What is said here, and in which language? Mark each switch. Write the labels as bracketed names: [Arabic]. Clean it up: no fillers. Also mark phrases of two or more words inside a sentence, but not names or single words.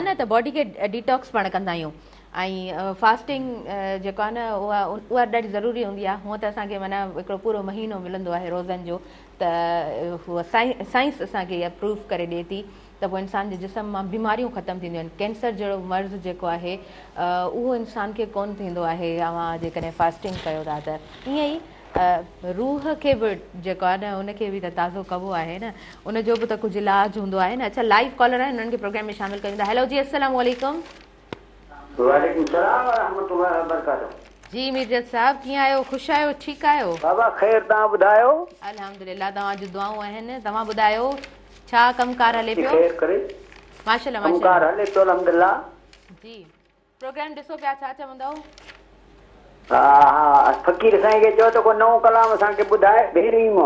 [Sindhi] न त बॉडी खे डिटॉक्स पाण कंदा आहियूं ऐं फास्टिंग जेको आहे न उहा ॾाढी ज़रूरी हूंदी आहे हूअं त असांखे माना हिकिड़ो पूरो महीनो मिलंदो आहे रोज़नि जो त हूअ साइंस असांखे इहा प्रूव करे ॾिए थी त पोइ इंसान जे जिस्म मां बीमारियूं ख़तमु थींदियूं आहिनि कैंसर जहिड़ो मर्ज़ जेको आहे उहो इंसान खे कोन थींदो आहे तव्हां जेकॾहिं फास्टिंग कयो था त ईअं ई रूह खे बि जेको आहे न उनखे बि त ताज़ो कबो आहे न उनजो बि त कुझु इलाज हूंदो आहे न। अच्छा [English] live caller [Sindhi] आहिनि उन्हनि खे प्रोग्राम में शामिल कयूं था। हेलो जी [Arabic] السلام عليكم. وعليكم السلام ورحمة الله وبركاته. [Sindhi] जी मीरजत साहब कीअं आहियो ख़ुशि आहियो ठीकु आहियो? बाबा ख़ैर तव्हां ॿुधायो? अल्हम्दुलिल्लाह तव्हां जूं दुआऊं आहिनि तव्हां ॿुधायो छा कमकार हले पियो? ख़ैर करे माशाल्लाह कमकार हले पियो अल्हम्दुलिल्लाह। जी प्रोग्राम ॾिसो पिया छा चवंदव? हा हा फ़कीर साईं खे चओ त को नओं कलाम असांखे ॿुधाए भेरी मां।